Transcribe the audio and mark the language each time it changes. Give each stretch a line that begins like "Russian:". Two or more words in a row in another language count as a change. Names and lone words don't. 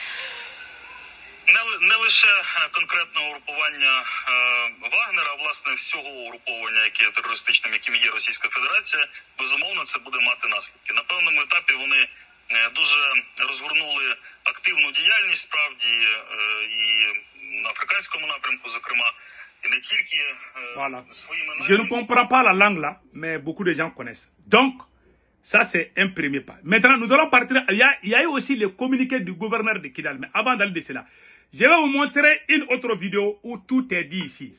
Ukrainian: Не лише конкретного угрупування Вагнера, а власне всього угруповання, яке є терористичним, яким є Російська Федерація, безумовно це буде мати наслідки. На певному етапі вони дуже розгорнули активну діяльність, справді, і на африканському напрямку, зокрема,
French: et ne voilà. Je ne comprends pas la langue là, mais beaucoup de gens connaissent. Donc, ça c'est un premier pas. Maintenant, nous allons partir. Il y a eu aussi le communiqué du gouverneur de Kidal. Mais avant d'aller de cela, je vais vous montrer une autre vidéo où tout est dit ici.